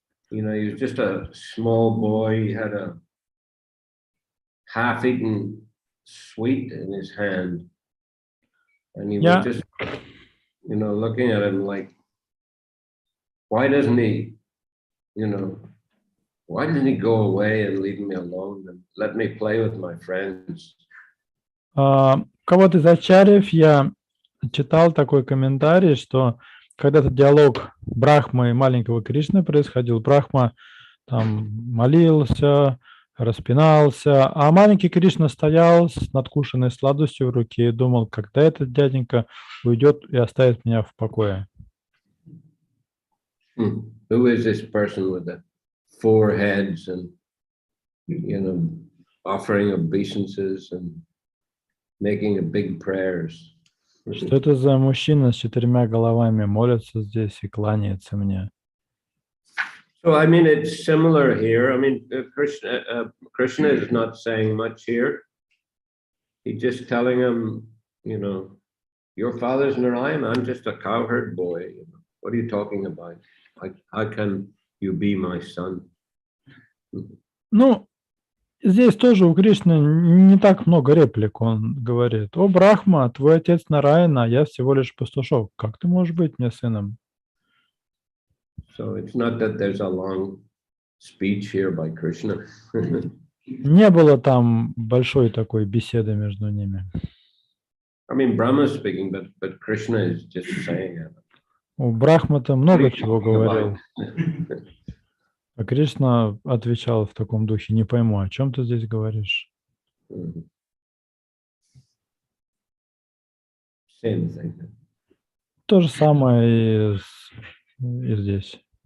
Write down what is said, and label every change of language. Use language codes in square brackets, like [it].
[en] You know, he was just a small boy. He had a half-eaten sweet in his hand, and he was just, you know, looking at him like, why doesn't he? You know, why didn't he go away and leave me alone and let me play with my friends? [ru] Кого-то из ачарьев я читал такой комментарий, что когда этот диалог Брахмы и маленького Кришны происходил, Брахма там молился, распинался, а маленький Кришна стоял с надкушенной сладостью в руке и думал, когда этот дяденька уйдет и оставит меня в покое. [en] Who is this person with the 4 heads and, you know, offering obeisances and making big prayers? [ru] Что это за мужчина с 4 головами, молится здесь и кланяется мне? [en] So I mean, it's similar here. I mean, Krishna is not saying much here. He's just telling him, you know, your father's Narayana. I'm just a cowherd boy. You know, what are you talking about? How can you be my son? [ru] Ну, здесь тоже у Кришны не так много реплик. Он говорит: «О, Брахма, твой отец Нараяна, я всего лишь пастушок. Как ты можешь быть мне сыном?» [en] So it's not that there's a long speech here by Krishna. [ru] Не было там большой такой беседы между ними. [en] I mean, Brahma is speaking, but Krishna is just saying it. [ru] У Брахмы-то много чего говорил. А Кришна отвечал в таком духе: не пойму, о чем ты здесь говоришь? [en] Same thing. [ru] То же самое и здесь.